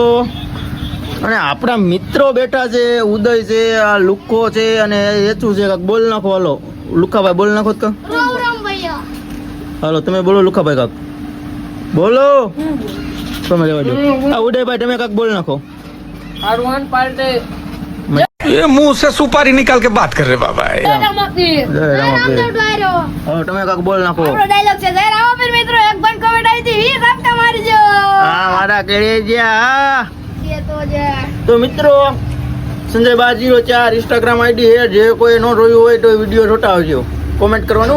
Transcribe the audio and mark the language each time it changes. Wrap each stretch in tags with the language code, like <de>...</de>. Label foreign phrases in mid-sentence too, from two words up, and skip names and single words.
<gu>અને આપણા મિત્રો બેઠા છે. ઉદય છે, આ લુખો છે અને એચું છે. કાંક બોલ નાખો. હાલો લુખાભાઈ બોલ નાખો કાંક. હાલો તમે બોલો લુખાભાઈ કાંક બોલો. તમે રહેવા દો. આ ઉદયભાઈ તમે કાંક બોલ નાખો.</gu> <hi>ये मुंह से सुपारी निकाल के बात कर रहे बाबा</hi> <gu>જય રામાપીર. હવે તમે કાંક બોલ નાખો. ડાયલોગ છે જય રામાપીર. મિત્રો એક પણ કમેન્ટ આવી હતી 20 આપતા મારજો. હા મારા કેળે જ્યાં. એ તો જે તો મિત્રો સંજય બાજી 04 ઇન્સ્ટાગ્રામ આઈડી છે. જે કોઈ ન જોયું હોય તો વિડીયો જોતા આવજો.</gu>